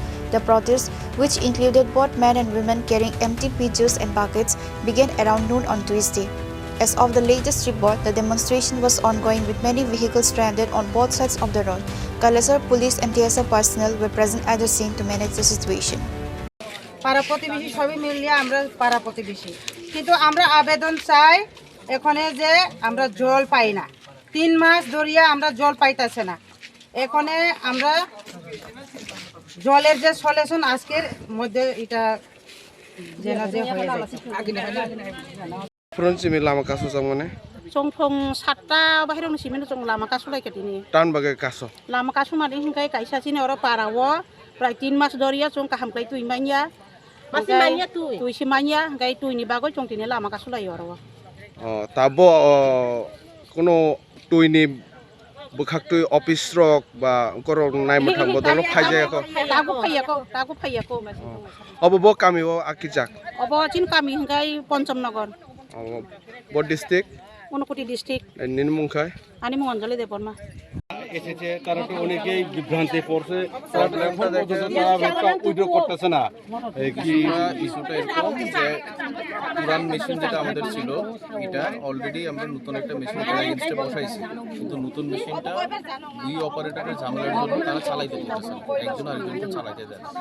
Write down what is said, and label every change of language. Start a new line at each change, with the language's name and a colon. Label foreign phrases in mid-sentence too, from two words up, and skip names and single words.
English: The protest, which included both men and women carrying empty pitchers and buckets, began around noon on Tuesday. As of the latest report, the demonstration was ongoing with many vehicles stranded on both sides of the road. Kailashahar police and TSR personnel were present at the scene to manage the situation.
Bangla: পাড়া প্রতিবেশী সবই মিলিয়ে আমরা পাড়া প্রতিবেশী, কিন্তু আমরা আবেদন চাই এখানে যে আমরা জল পাই না, 3 মাস ধরিয়া আমরা জল পাইতাছে না। এখানে আমরা জলের যে সলিউশন আজকের মধ্যে এটা যেন যে হয়ে যায়।
Kok Borok: Front lama kaso samone. Songpong satta bahirong simen song lama kaso lai ketini. Tan bagai kaso. Lama kaso mari hingkai kaisa sini ora parawo, prai 3 mas doria song kaham kai tui manya. Masih manya tui. Tui si manya, kai tui ni bago song tini lama kaso lai ora. Oh, tabo kono tui ni bukhak tui office rok ba korong nai mathang bodolo phai ko. Taku phai ko. Obo bo kami bo akijak. Obo chin kami hingkai Panchanagar. Oh, bo district. Unakoti district. Nin mungkai. Ani monjali depon ma.
Bangla: এসেছে তারা তো অনেকেই বিভ্রান্তি পড়ছে তারা উইড্র করতেছে না কি ইস্যুটা এরকম যে পুরান মেশিন যেটা আমাদের ছিল এটা অলরেডি আমরা নতুন একটা মেশিন এগেইনস্টে বসাইছি, কিন্তু নতুন মেশিনটা দুই অপারেটরের ঝামেলার জন্য তারা চালাইতে দিতেছে না, একজন আরেকজনকে চালাইতে দেয় না।